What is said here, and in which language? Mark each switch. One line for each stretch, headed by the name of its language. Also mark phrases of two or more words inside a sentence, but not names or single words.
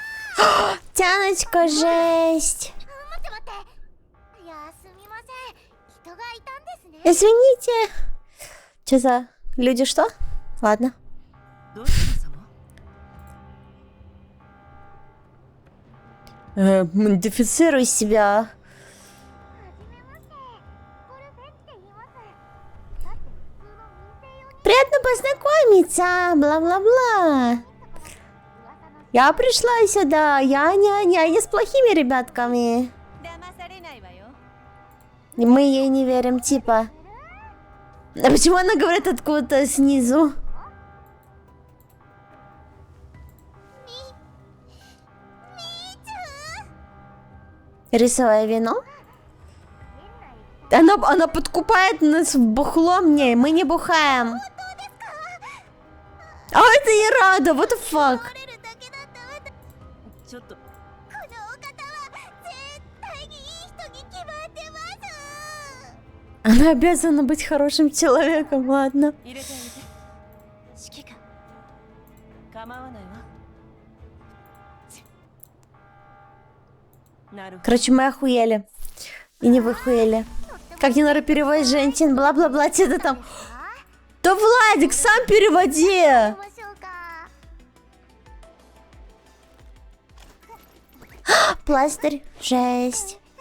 Russian: Тяночка, жесть. Извините. Че за люди что? Ладно.
Japanese: どうしたの様？
Russian: Модифицируй себя. Приятно познакомиться, бла-бла-бла. Я пришла сюда, я не с плохими ребятками.
Japanese: 騙されないわよ。
Russian: Мы ей не верим, типа. А почему она говорит откуда-то снизу? Рисовое вино? Она подкупает нас в бухло мне, мы не бухаем. А это и рада,
English: what the fuck?
Japanese: ちょっと。
Russian: Она обязана быть хорошим человеком, ладно.
Japanese: 入れてあげて。指揮官。構わないわ。なるほど。
Russian: Короче, мы охуели. И не вы хуели. Как не надо переводить женщин, бла-бла-бла, это там. Да Владик, сам переводи! Пластырь, жесть.